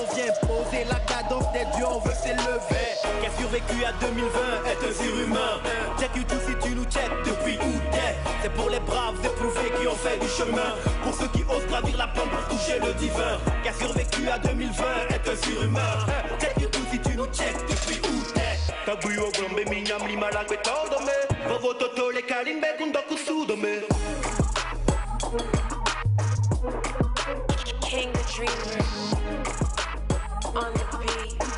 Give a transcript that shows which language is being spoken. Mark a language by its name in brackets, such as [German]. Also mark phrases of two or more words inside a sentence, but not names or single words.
[French] On vient poser la cadence des dieux, on veut s'élever. Qui a survécu à 2020 est un surhumain. Check YouTube si tu nous check depuis où t'es. C'est pour les braves éprouvés qui ont fait du chemin. Pour ceux qui osent gravir la pente pour toucher le divin. Qui a survécu à 2020 est un surhumain. Check YouTube si tu nous check depuis où t'es. Tabuyo glombe minyam li malagbe taudome. Vovo toto le kalimbe kundoku soudome. [English] King the Dreamer on the beat.